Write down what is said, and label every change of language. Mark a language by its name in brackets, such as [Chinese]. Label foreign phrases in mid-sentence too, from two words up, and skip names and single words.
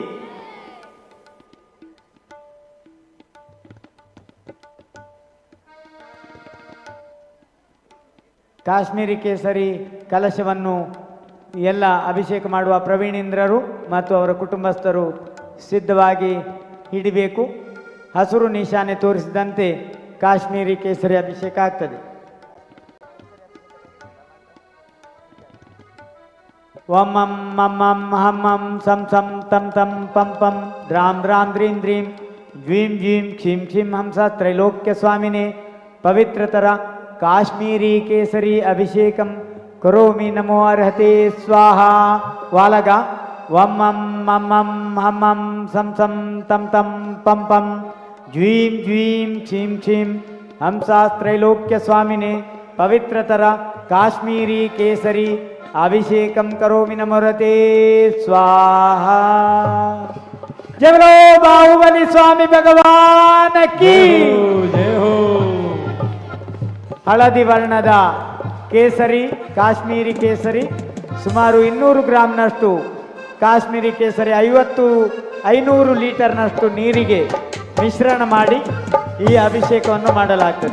[Kannada] ಕಾಶ್ಮೀರಿ ಕೇಸರಿ ಕಲಶವನ್ನು ಎಲ್ಲ ಅಭಿಷೇಕ ಮಾಡುವ ಪ್ರವೀಣೇಂದ್ರರು ಮತ್ತು ಅವರ ಕುಟುಂಬಸ್ಥರು ಸಿದ್ಧವಾಗಿ ಹಿಡಿಬೇಕು, ಹಸಿರು ನಿಶಾನೆ ತೋರಿಸಿದಂತೆ ಕಾಶ್ಮೀರಿ ಕೇಸರಿ ಅಭಿಷೇಕ ಆಗ್ತದೆ। [Sanskrit] ಓಂ ಮಂ ಮಂ ಮಂ ಹಂ ಮಂ ಸಂ ಸಂ ತಂ ತಂ ಪಂ ಪಂ ದ್ರಾಂ ದ್ರಾಂ ದ್ರೀಂ ದ್ರೀಂ ಜ್ವೀಂ ಜ್ವೀಂ ಕ್ಷೀಂ ಕ್ಷೀಂ ಹಂಸ ತ್ರೈಲೋಕ್ಯ ಸ್ವಾಮಿನೇ ಪವಿತ್ರತರ ಕಾಶ್ಮೀರಿ ಕೇಸರಿ ಅಭಿಷೇಕಂ ಕರೋಮಿ ನಮೋ ಅರ್ಹತೆ ಸ್ವಾಹಾ। ವಾಲಗ ವಂ ಮಂ ಮಂ ಮಂ ಹಂ ಮಂ ಸಂ ಸಂ ತಂ ತಂ ಪಂ ಪಂ ಜ್ವೀಂ ಜ್ವೀಂ ಕ್ಷೀಂ ಕ್ಷೀಂ ಹಂಸಾಸ್ತ್ರೈಲೋಕ್ಯ ಸ್ವಾಮಿನೇ पवित्रतर काश्मीरी केसरी अभिषेकं करोमि नमोरते स्वाहा। [Hindi] जय बोलो बाहुबली स्वामी भगवान की जय हो। [Kannada] ಹಳದಿ ವರ್ಣದ ಕೇಸರಿ ಕಾಶ್ಮೀರಿ ಕೇಸರಿ ಸುಮಾರು 200 ಗ್ರಾಂನಷ್ಟು ಕಾಶ್ಮೀರಿ ಕೇಸರಿ 500 ಲೀಟರ್ನಷ್ಟು ನೀರಿಗೆ ಮಿಶ್ರಣ ಮಾಡಿ ಈ ಅಭಿಷೇಕವನ್ನು ಮಾಡಲಾಗ್ತದೆ.